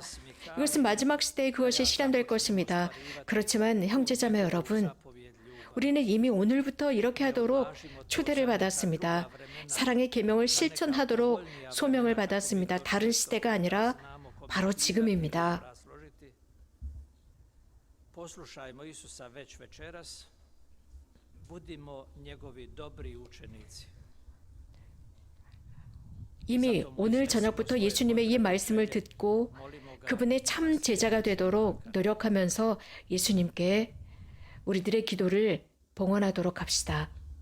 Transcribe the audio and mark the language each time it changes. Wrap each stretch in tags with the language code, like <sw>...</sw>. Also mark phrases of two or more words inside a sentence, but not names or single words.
<ko>이것은 마지막 시대에 그것이 실현될 것입니다. 그렇지만 형제자매 여러분, 우리는 이미 오늘부터 이렇게 하도록 초대를 받았습니다. 사랑의 계명을 실천하도록 소명을 받았습니다. 다른 시대가 아니라 바로 지금입니다.</ko> <hr>Poslušajmo Isusa već večeras, budimo njegovi dobri učenici.</hr> <ko>이미 오늘 저녁부터 예수님의 이 말씀을 듣고 그분의 참 제자가 되도록 노력하면서 예수님께 우리들의 기도를 봉헌하도록 합시다.</ko>